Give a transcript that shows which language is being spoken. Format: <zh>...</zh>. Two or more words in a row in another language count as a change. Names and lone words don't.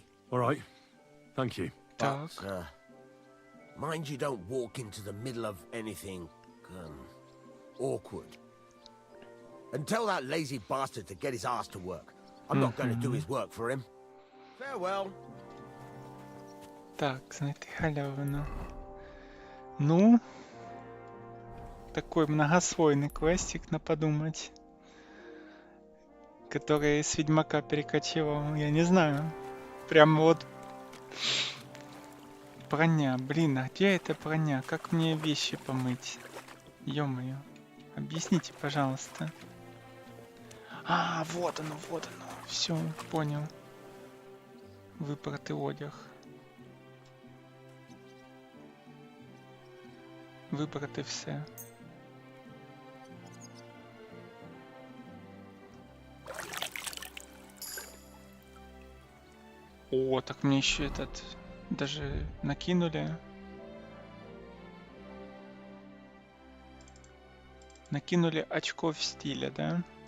<en>All right. Thank you. But, mind you don't walk into the middle of anything, awkward. And tell that lazy bastard to get his ass to work. I'm not going to do his work for him. Farewell.</en> <uk>Так, знайти халявину.</uk> <ru>Ну, такой многослойный квестик на подумать, который с Ведьмака перекочевал, я не знаю. Прям вот броня, блин, а где эта броня? Как мне вещи помыть? Ё-моё. Объясните, пожалуйста. А, вот оно, вот оно. Все, понял.</ru> <uk>Випрати одяг. Вибрати все.</uk> <ru>О, так мне еще этот даже накинули. Накинули очков стиля, да?</ru>